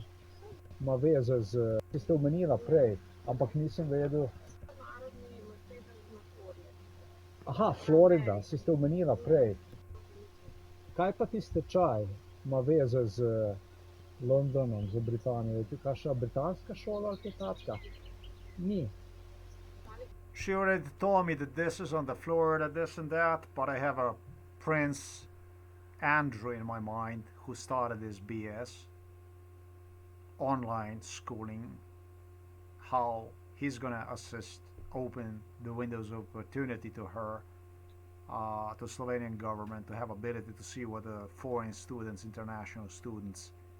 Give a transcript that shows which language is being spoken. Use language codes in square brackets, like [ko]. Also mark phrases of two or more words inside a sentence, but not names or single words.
[sl] Ma veze z, ki ste omenila prej, ampak nisem vedel. Aha, Florida, si ste omenila prej. Kaj pa ti stečaj ima veze z Londonom, z Britanijo? Je tu kakšna britanska šola ali kaj takega? Ni. [en] She already told me that this is on the Florida, this and that, but I have a Prince Andrew in my mind who started this BS online schooling, how he's gonna assist, open the windows of opportunity to her, to Slovenian government, to have ability to see what the foreign students, international students,